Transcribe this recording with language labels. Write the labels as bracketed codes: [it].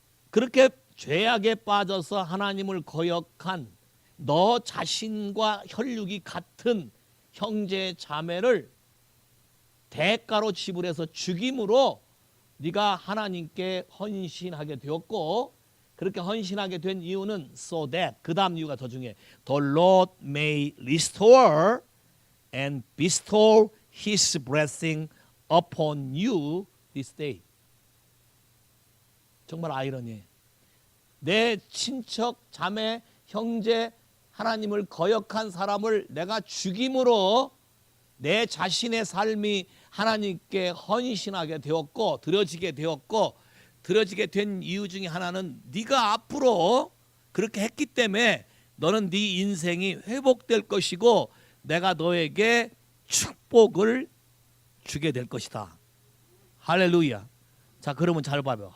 [ko] 그렇게 죄악에 빠져서 하나님을 거역한 너 자신과 혈육이 같은 형제 자매를 대가로 지불해서 죽임으로 네가 하나님께 헌신하게 되었고, 그렇게 헌신하게 된 이유는 [en] so that, [ko] 그 다음 이유가 더 중요해. [en] The Lord may restore and bestow his blessing upon you this day. [ko] 정말 아이러니해. 내 친척, 자매, 형제, 하나님을 거역한 사람을 내가 죽임으로 내 자신의 삶이 하나님께 헌신하게 되었고 드려지게 되었고, 드려지게 된 이유 중에 하나는 네가 앞으로 그렇게 했기 때문에 너는 네 인생이 회복될 것이고 내가 너에게 축복을 주게 될 것이다. 할렐루야. 자, 그러면 잘 봐요.